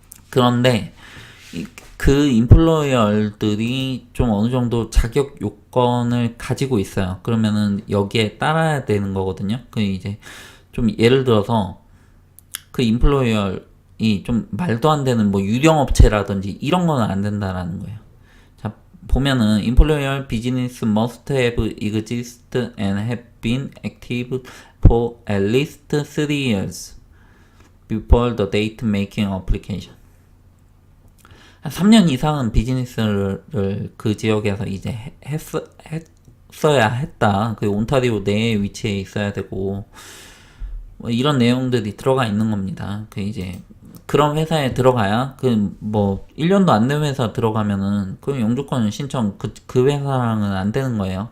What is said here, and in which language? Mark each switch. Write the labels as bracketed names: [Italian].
[Korean] 그런데 인플로이어들이 좀 어느 정도 자격 요건을 가지고 있어요. 그러면은 여기에 따라야 되는 거거든요. 이제 좀 예를 들어서 인플로이어이 좀 말도 안 되는 뭐 유령업체라든지 이런 거는 안 된다라는 거예요. 자, 보면은 [English] employer business must have existed and have been active for at least 3 years before the date making application. [Korean] 한 3년 이상은 비즈니스를 그 지역에서 이제 했어야 했다. 그 온타리오 내에 위치해 있어야 되고, 뭐 이런 내용들이 들어가 있는 겁니다. 그 이제 그런 회사에 들어가야 그 뭐 1년도 안 된 회사 들어가면은 그 영주권 신청 그 회사랑은 안 되는 거예요.